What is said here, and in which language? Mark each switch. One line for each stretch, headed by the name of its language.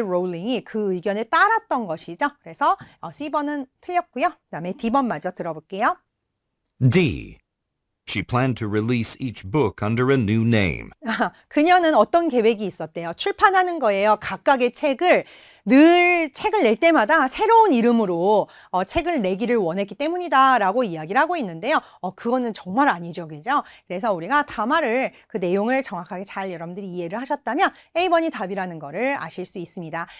Korean: 롤링이 그 의견에 따랐던 것이죠. 그래서 C번은 틀렸고요. 그다음에 D번 마저 들어볼게요.
English: D. She planned to release each book under a new name.
Korean: 그녀는 어떤 계획이 있었대요? 출판하는 거예요. 각각의 책을 늘 책을 낼 때마다 새로운 이름으로 책을 내기를 원했기 때문이다 라고 이야기를 하고 있는데요. 그거는 정말 아니죠. 그죠? 그래서 우리가 담화를 그 내용을 정확하게 잘 여러분들이 이해를 하셨다면 A번이 답이라는 거를 아실 수 있습니다.